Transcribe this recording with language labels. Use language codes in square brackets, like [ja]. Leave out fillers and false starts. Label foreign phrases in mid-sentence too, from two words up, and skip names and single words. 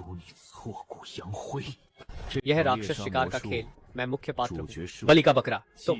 [zh] 赌你挫骨扬灰。 [hi] यह राक्षस शिकार का खेल, मैं मुख्य पात्र [zh] 主角 [hi] हूँ। [zh] 是 [hi] बलि का बकरा [zh] 祭 [hi] तुम।